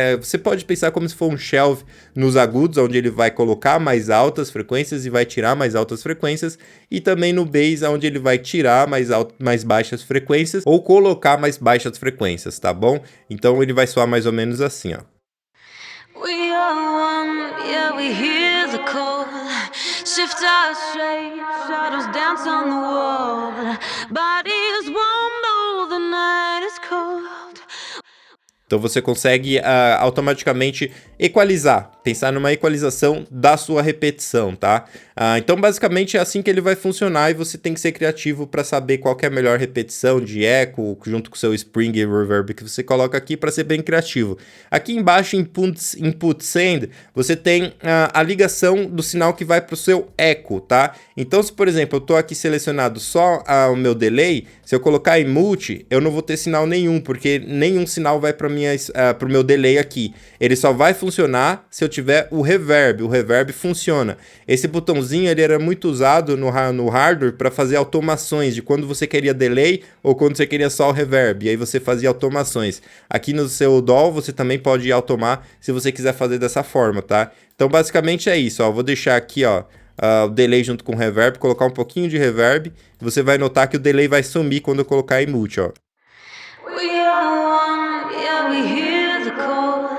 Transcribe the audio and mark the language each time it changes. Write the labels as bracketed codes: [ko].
[pt] Você pode pensar como se for um shelf nos agudos, onde ele vai colocar mais altas frequências e vai tirar mais altas frequências, e também no bass, onde ele vai tirar mais baixas frequências ou colocar mais baixas frequências, tá bom? Então ele vai soar mais ou menos assim, ó. [en] We are one, yeah, we hear the call. Shift our shape, shadows dance on the wall. Bodies warm though the night is cold. [pt] Então você consegue automaticamente equalizar, pensar numa equalização da sua repetição, tá? Então basicamente é assim que ele vai funcionar e você tem que ser criativo para saber qual que é a melhor repetição de eco junto com o seu spring e reverb que você coloca aqui para ser bem criativo. Aqui embaixo em input send você tem a ligação do sinal que vai para o seu eco, tá? Então se por exemplo eu estou aqui selecionado só o meu delay, se eu colocar em multi eu não vou ter sinal nenhum, porque nenhum sinal vai para o meu delay aqui. Ele só vai funcionar se eu tiver o reverb funciona. Esse botãozinho ele era muito usado no hardware para fazer automações de quando você queria delay ou quando você queria só o reverb, e aí você fazia automações. Aqui no seu DAW você também pode automar se você quiser fazer dessa forma, tá? Então basicamente é isso, ó. Vou deixar aqui, ó, o delay junto com o reverb, colocar um pouquinho de reverb, você vai notar que o delay vai sumir quando eu colocar em multi, ó. [en] We are one, yeah, we hear the call.